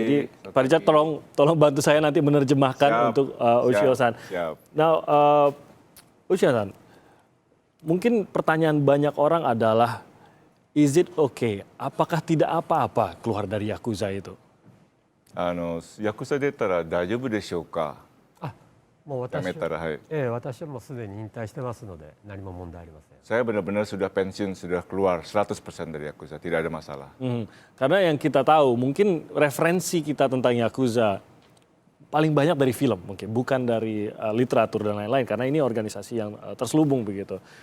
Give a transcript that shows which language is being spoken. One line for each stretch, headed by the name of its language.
Indonesian: Jadi Pak Richard tolong bantu saya nanti menerjemahkan untuk Ushio-san. Nah, Ushio-san, mungkin pertanyaan banyak orang adalah,
English: is it okay?
Indonesian: Apakah tidak apa-apa keluar dari Yakuza itu?
Japanese: ヤクザ出たら大丈夫でしょうか。もう私は、辞めたら、はい。私はもうすでに引退してますので何も問題ありません。
Indonesian: Saya benar-benar sudah pensiun, sudah keluar 100% dari Yakuza, tidak ada masalah. Karena yang kita tahu, mungkin referensi kita tentang Yakuza paling banyak dari film, mungkin bukan dari literatur dan lain-lain, karena ini organisasi yang terselubung begitu.